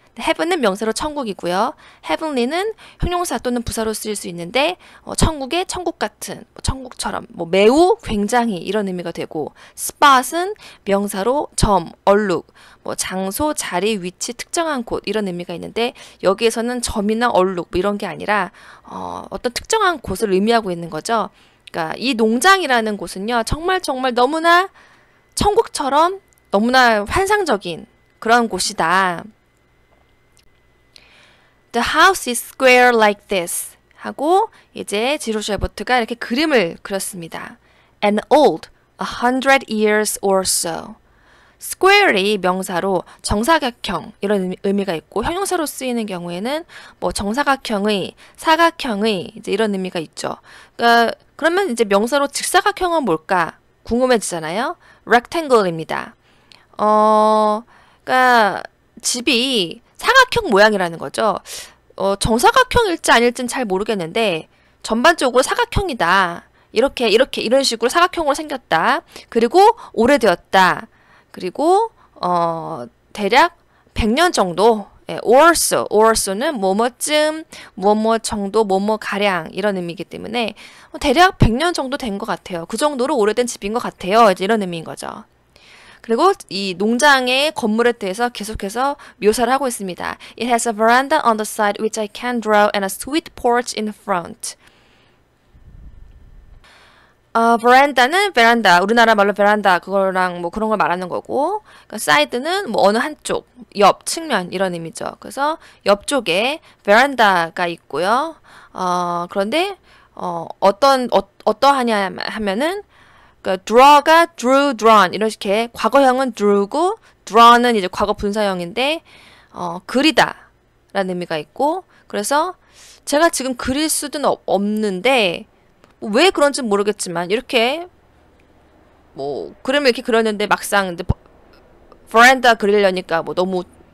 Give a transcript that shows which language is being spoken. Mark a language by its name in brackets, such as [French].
[Korean] heaven은 명사로 천국이고요. heavenly는 형용사 또는 부사로 쓰일 수 있는데 천국의 천국 같은, 뭐 천국처럼, 뭐 매우, 굉장히 이런 의미가 되고 spot은 명사로 점, 얼룩, 뭐 장소, 자리, 위치, 특정한 곳 이런 의미가 있는데 여기에서는 점이나 얼룩 뭐 이런 게 아니라 어떤 특정한 곳을 의미하고 있는 거죠. 그러니까 이 농장이라는 곳은요 정말 너무나 천국처럼 너무나 환상적인 그런 곳이다. [English] The house is square like this. [Korean] 하고 이제 지로 쉐버트가 이렇게 그림을 그렸습니다. [English] And old, 100 years or so. [Korean] square이 명사로 정사각형 이런 의미가 있고 형용사로 쓰이는 경우에는 뭐 정사각형의, 사각형의 이제 이런 의미가 있죠. 그러면 이제 명사로 직사각형은 뭘까 궁금해지잖아요. rectangle입니다. 그러니까 집이 사각형 모양이라는 거죠. 정사각형일지 아닐지는 잘 모르겠는데 전반적으로 사각형이다. 이런 식으로 사각형으로 생겼다. 그리고 오래되었다. 그리고 대략 100년 정도 or so는 뭐뭐쯤, 뭐뭐 정도, 뭐뭐 가량 이런 의미이기 때문에 대략 100년 정도 된 것 같아요. 그 정도로 오래된 집인 것 같아요. 이제 이런 의미인 거죠. 그리고 이 농장의 건물에 대해서 계속해서 묘사를 하고 있습니다. [English] It has a veranda on the side which I can draw and a sweet porch in front. [Korean] 베란다는 베란다, 우리나라 말로 베란다 그거랑 뭐 그런 걸 말하는 거고, 그러니까 사이드는 뭐 어느 한쪽, 옆, 측면 이런 의미죠. 그래서 옆쪽에 베란다가 있고요. 그런데 어떠하냐 하면은 그러니까 draw가 drew, drawn 이렇게 과거형은 drew고 draw는 이제 과거 분사형인데 그리다 라는 의미가 있고, 그래서 제가 지금 그릴 수는 없는데 왜 그런지 모르겠지만 이렇게 뭐 그림을 이렇게 그렸는데 막상 이제 베란다 그리려니까 뭐 너무